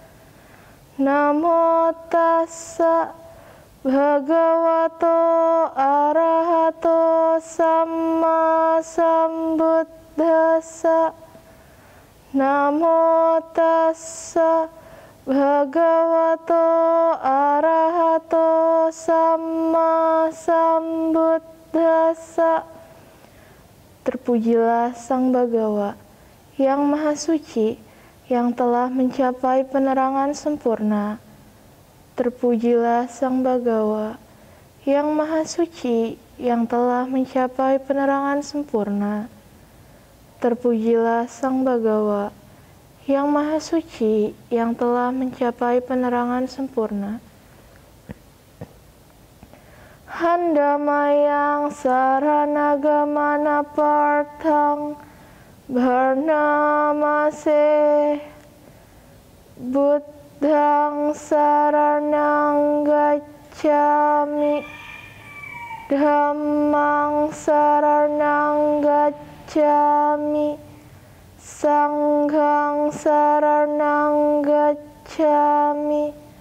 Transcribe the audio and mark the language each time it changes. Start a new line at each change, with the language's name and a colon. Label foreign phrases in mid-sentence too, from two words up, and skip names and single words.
Pali: Namo tassa Bhagavato Arahato Samma Sambuddhassa. Namo tassa Bhagavato Arahato Samma Sambuddhassa.
Indonesian: Terpujilah Sang Bagawa, yang Maha Suci, yang telah mencapai penerangan sempurna. Terpujilah Sang Bagawa, yang Maha Suci, yang telah mencapai penerangan sempurna. Terpujilah Sang Bagawa, yang Maha Suci, yang telah mencapai penerangan sempurna.
Pali: Handamayang saranagamana partang bharnamase buddhang saranang gacchami dhammang saranang gacchami sanghang saranang gacchami